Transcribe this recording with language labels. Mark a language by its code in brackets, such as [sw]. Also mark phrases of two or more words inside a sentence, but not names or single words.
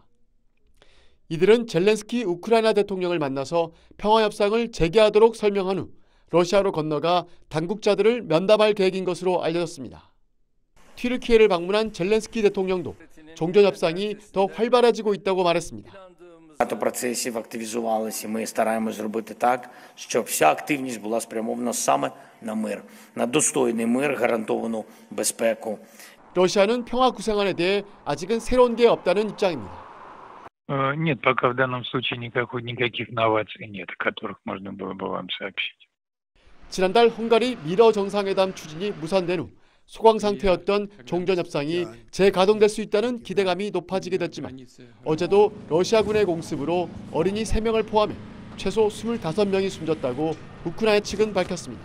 [ko] 이들은 젤렌스키 우크라이나 대통령을 만나서 평화협상을 재개하도록 설명한 후 러시아로 건너가 당국자들을 면담할 계획인 것으로 알려졌습니다. 튀르키예를 방문한 젤렌스키 대통령도 종전협상이 더 활발해지고 있다고 말했습니다. [uk] Багато процесів активізувалися, і ми стараємось зробити так, щоб вся активність була спрямована саме на мир, на достойний мир, гарантовану безпеку. [ko] 러시아는 평화 구상안에 대해 아직은 새로운 게 없다는 입장입니다. [ru] Нет, пока в данном случае никаких новаций нет, о которых можно было бы вам сообщить. [ko] 지난달 헝가리 미러 정상회담 추진이 무산된 후 소강 상태였던 종전 협상이 재가동될 수 있다는 기대감이 높아지게 됐지만 어제도 러시아군의 공습으로 어린이 3명을 포함해 최소 25명이 숨졌다고 우크라이나 측은 밝혔습니다.